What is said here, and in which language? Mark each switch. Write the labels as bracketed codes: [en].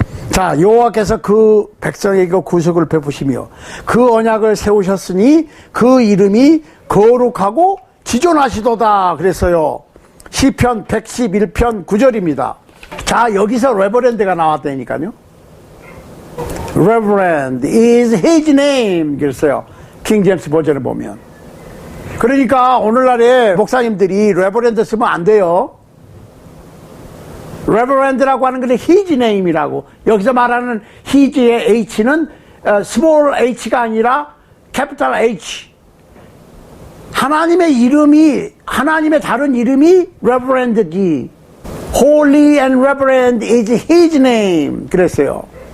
[ko] 자, 여호와께서 그 백성에게 구속을 베푸시며 그 언약을 세우셨으니 그 이름이 거룩하고 지존하시도다 그랬어요. 시편 111편 9절입니다. 자, 여기서 레버랜드가 나왔다니까요. [en] Reverend is his name [ko] 그랬어요. 킹 제임스 버전을 보면. 그러니까 오늘날에 목사님들이 레버랜드 쓰면 안 돼요. 레버랜드라고 하는 것은 [en] his name [ko] 이라고. 여기서 말하는 his의 h는 [en] small h [ko] 가 아니라 [en] capital H. [ko] 하나님의 이름이, 하나님의 다른 이름이 reverend지. [en] Holy and reverend is his name [ko] 그랬어요.